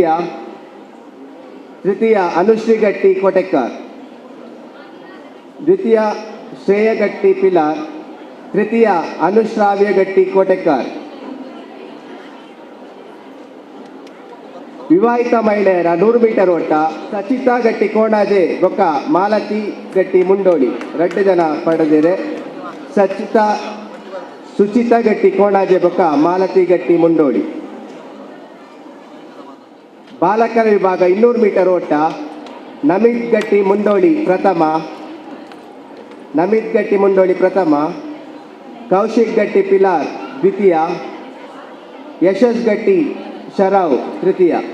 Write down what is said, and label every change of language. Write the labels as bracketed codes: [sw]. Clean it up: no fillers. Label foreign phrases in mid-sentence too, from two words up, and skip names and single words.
[kn] ತೃತೀಯ ಅನುಶ್ರೀ ಗಟ್ಟಿ ಕೋಟೆಕ್ಕರ್. ದ್ವಿತೀಯ ಶ್ರೇಯ ಗಟ್ಟಿ ಪಿಲಾರ್, ತೃತೀಯ ಅನುಶ್ರಾವ್ಯ ಗಟ್ಟಿ ಕೋಟೆಕ್ಕರ್. ವಿವಾಹಿತ ಮಹಿಳೆಯರ 100 ಮೀಟರ್ ಓಟ ಸಚಿತಾ ಗಟ್ಟಿ ಕೋಣಾಜೆ ಬೊಕ್ಕ ಮಾಲತಿ ಗಟ್ಟಿ ಮುಂಡೋಳಿ 2 ಜನ ಪಡೆದಿರೆ. ಸುಚಿತಾ ಗಟ್ಟಿ ಕೋಣಾಜೆ ಬೊಕ್ಕ ಮಾಲತಿ ಗಟ್ಟಿ ಮುಂಡೋಳಿ. ಬಾಲಕರ ವಿಭಾಗ 200 ಮೀಟರ್ ಓಟ ನಮಿತ್ ಗಟ್ಟಿ ಮುಂಡೋಳಿ ಪ್ರಥಮ, ನಮಿತ್ ಗಟ್ಟಿ ಮುಂಡೋಳಿ ಪ್ರಥಮ, ಕೌಶಿಕ್ ಗಟ್ಟಿ ಪಿಲಾರ್ ದ್ವಿತೀಯ, ಯಶಸ್ ಗಟ್ಟಿ ಶರಾವ್ ತೃತೀಯ.